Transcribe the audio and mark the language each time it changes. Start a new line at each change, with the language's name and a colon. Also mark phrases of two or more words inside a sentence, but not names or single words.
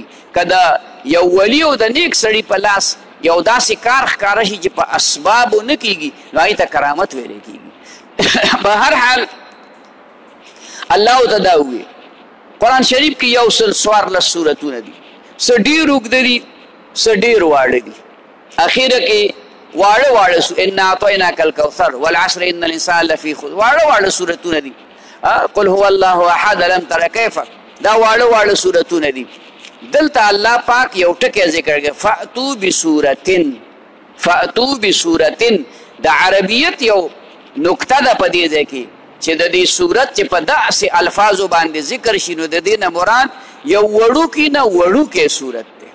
Pashto: که د یو ولی او د نیک سړي په لاس یو داسې کار ښکاره شي چې په اسبابو نه کېږي نو هغې ته کرامت ویلی کېږي. په هر حال الله ته دا ووایي قرآن شریف کې 114 سورتونه دي، څه ډېر اوږده دي څه ډېر واړه دي. اخیره کې واړه واړه
Arabic: انا اعطیناک الکوثر والعصر ان الانسان لفی خسر
Pashto: واړه واړه سورتونه دي.
Arabic: قل هو الله احد لم تر کیف
Pashto: دا واړه واړه سورتونه دي. دلته الله پاک یو ټکی ذکر کوي
Arabic: فأتو بسورتن. فأتو بسورتن
Pashto: د عربیت یو نکته ده په دې ځای کې چې د دې صورت چې په داسې الفاظو باندې ذکر شي نو د دې نه مراد یو وړوکي نه وړوکی صورت دی.